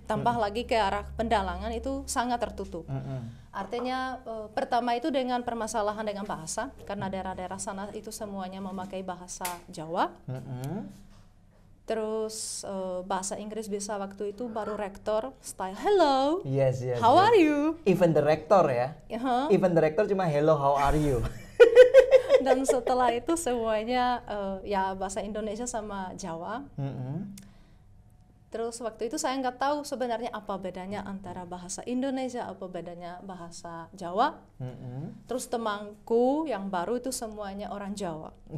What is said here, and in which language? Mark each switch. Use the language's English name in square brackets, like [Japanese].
[Indonesian] Tambah lagi ke arah Pendalangan itu sangat tertutup. Artinya pertama itu dengan permasalahan dengan bahasa, karena daerah-daerah sana itu semuanya memakai bahasa Jawa. Terus bahasa Inggris bisa waktu itu baru rektor style [English] hello, Yes. how are you? Even the rector ya. Even the rector cuma hello, how are you? [Indonesian] Dan setelah itu semuanya ya bahasa Indonesia sama Jawa. Terus waktu itu saya nggak tahu sebenarnya apa bedanya antara bahasa Indonesia, apa bedanya bahasa Jawa. Terus temanku yang baru itu semuanya orang Jawa.